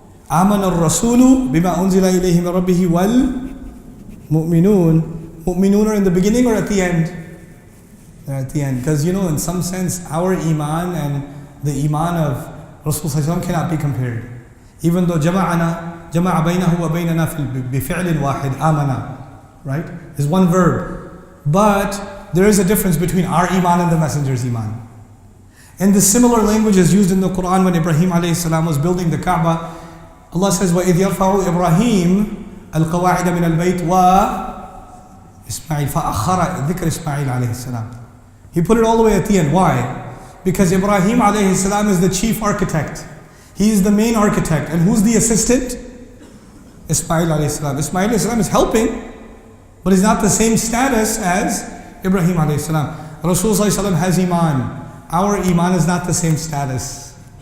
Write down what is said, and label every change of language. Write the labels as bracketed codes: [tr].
[ar] آمن الرسول بما أنزل إليه من ربه والمؤمنون. [en] Mu'minun are in the beginning or at the end? They're at the end. Because in some sense, our iman and the iman of Rasulullah cannot be compared. Even though [ar] جمع بينه وبيننا بفعل واحد آمنا, right? [en] Is one verb. But there is a difference between our iman and the messenger's iman. And the similar language is used in the Quran when Ibrahim alayhi was building the Kaaba. Allah says, [ar] وَإِذْ يَرْفَعُ إِبْرَاهِيمُ الْقَوَاعِدَ مِنَ الْبَيْتِ وَإِسْمَاعِيلَ فَأَخَّرَ ذِكْرِ إسماعيل عليه السلام. [en] He put it all the way at the end. Why? Because Ibrahim alayhi salam is the chief architect. He is the main architect. And who's the assistant? Ismail alayhi salam. Ismail alayhi salam is helping, but he's not the same status as Ibrahim alayhi salam. Rasulullah has iman. Our iman is not the same status.